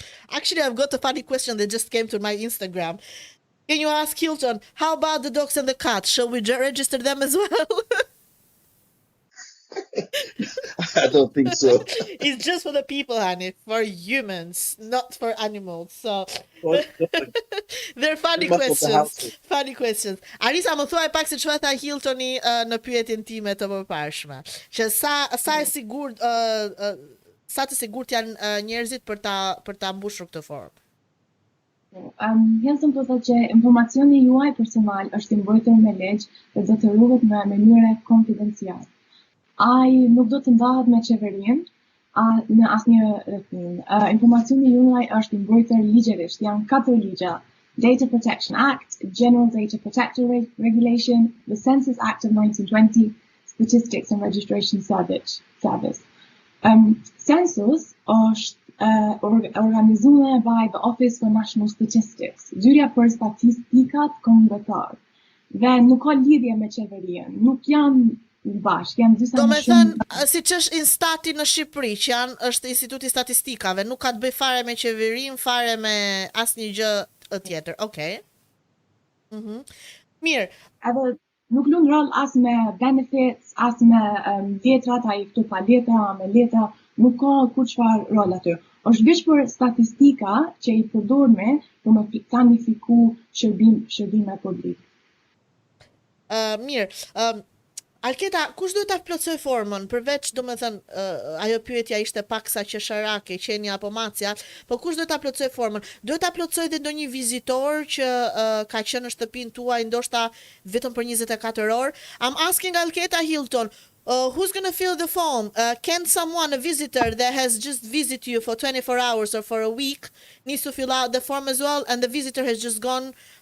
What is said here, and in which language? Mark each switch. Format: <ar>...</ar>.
<en>Actually, I've got a funny question that just came to my Instagram. Can you ask Hilton, how about the dogs and the cats? Shall we register them as well? I don't think so. It's just for the people, honey, for humans, not for animals. So they're funny questions. Funny questions.</en> <sq>Arisa, më thuaj pak se çfarë tha Hiltoni në pyetjen time të përparshme. Që sa e sigurt sa të sigurt janë njerëzit për ta mbushur këtë formë. Hilton po thotë që informacioni juaj personal është I mbrojtur me ligj dhe do të ruhet në mënyrë konfidenciale. Ai nuk do të ndahet me qeverinë në asnjë rrethim. Informacioni juaj është I mbrojtur ligjërisht. Janë 4 ligja: Data Protection Act, General Data Protector Regulation, the Census Act of 1920, Statistics and Registration Service. Census është organizuar</sq> <en>by the Office for National Statistics,</en> <sq>zyrja për statistikat kombëtare. Dhe nuk ka lidhje me qeverinë, nuk janë bashkë, janë disa Do me thënë, siç është Instati në Shqipëri, që është Instituti Statistikave, nuk ka të bëj fare me qeverinë, fare me asnjë gjë tjetër. Okej. Mirë. Edhe nuk lun rol as me benefits, as me letrat, ai këtu pa letra, me letra, nuk ka kur çfarë rol aty. Është veç për statistika që I përdorme për me planifiku shërbime publik. Mirë. Alketa, kush duhet ta plotësoj formën? Përveç, domethënë, ajo pyetja ishte paksa qesharake, qenia apo macja, po kush duhet ta plotësoj formën? Duhet ta plotësoj dhe ndonjë vizitor që ka qenë në shtëpinë tuaj ndoshta vetëm për 24 orë?</sq> <en>I'm asking Alketa Hilton, who's going to fill the form? Can someone, a visitor that has just visited you for 24 hours or for a week, needs to fill out the form as well, and the visitor has just gone?</en>